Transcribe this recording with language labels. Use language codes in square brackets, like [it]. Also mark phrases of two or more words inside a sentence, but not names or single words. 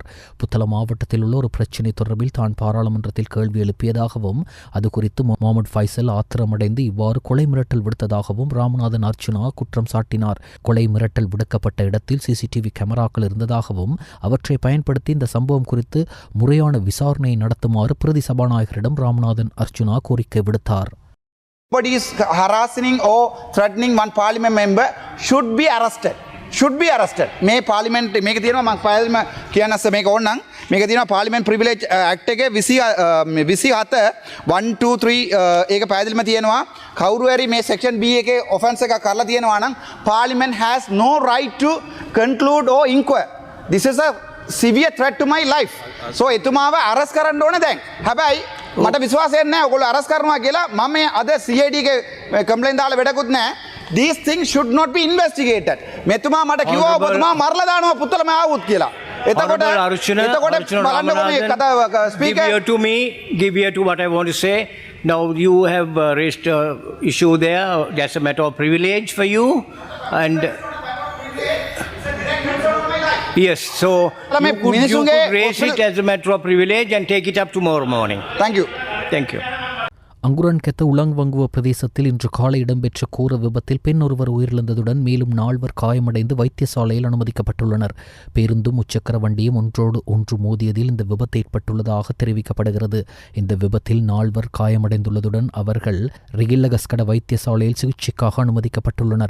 [ta] புத்தளம் மாவட்டத்தில் உள்ள ஒரு பிரச்சினை தொடர்பில் தான் பாராளுமன்றத்தில் கேள்வி எழுப்பியதாகவும் அது குறித்து முகமது ஃபைசல் ஆத்திரமடைந்து இவ்வாறு கொலை மிரட்டல் விடுத்ததாகவும் ராமநாதன் அர்ச்சுனா குற்றம் சாட்டினார். கொலை மிரட்டல் விடுக்கப்பட்ட இடத்தில் சிசிடிவி கேமராக்கள் இருந்ததாகவும் அவற்றை பயன்படுத்தி இந்த சம்பவம் குறித்து முறையான விசாரணையை நடத்துமாறு பிரதி சபாநாயகரிடம் ராமநாதன் அர்ச்சுனா கோரிக்கை விடுத்தார். [en] Anybody is harassing or threatening one parliament member should be arrested. [si] මේ පාර්ලිමේන්ත මේක තියෙනවා මම ෆයිල් එක කියන්නස්ස මේක ඕනනම් මේක තියෙනවා පාර්ලිමේන්ත ප්‍රිවිලේජ් ඇක්ට් එකේ 27 1 2 3 ඒක පැහැදිලිම තියෙනවා කවුරු හරි මේ සෙක්ෂන් B එකේ ඔෆෙන්ස් එකක් කරලා තියෙනවා නම් [en] parliament has no right to conclude or inquire. This is a severe threat to my life. [si] So එතුමාව අරස් කරන්න ඕනේ දැන්. හැබැයි මට විශ්වාසයක් නැහැ ඔයගොල්ලෝ අරස් කරනවා කියලා. මම අද CID එකේ කම්ප්ලේන්ට් දාලා වැඩකුත් නැහැ. [en] These things should not be investigated. [si] මෙතුමා මට කිව්වා ඔබතුමා මරලා දානවා පුත්තලම ආවුත් කියලා. එතකොට බලන්නකො මේ කතා ස්පීකර් [en] give ear to what I want to say. Now you have raised issue there. That's a matter of privilege for you and yes, so you could raise it as a matter of privilege and take it up tomorrow morning. Thank you. Thank you. [ta] அங்குரன்கெத்த உலங்வங்குவ பிரதேசத்தில் இன்று காலை இடம்பெற்ற கோர விபத்தில் பெண் ஒருவர் உயிரிழந்ததுடன் மேலும் 4 காயமடைந்து வைத்தியசாலையில் அனுமதிக்கப்பட்டுள்ளனர். பேருந்தும் முச்சக்கர வண்டியும் ஒன்றோடு ஒன்று மோதியதில் இந்த விபத்து ஏற்பட்டுள்ளதாக தெரிவிக்கப்படுகிறது. இந்த விபத்தில் 4 காயமடைந்துள்ளதுடன் அவர்கள் ரிகில்லகஸ்கட வைத்தியசாலையில் சிகிச்சைக்காக அனுமதிக்கப்பட்டுள்ளனர்.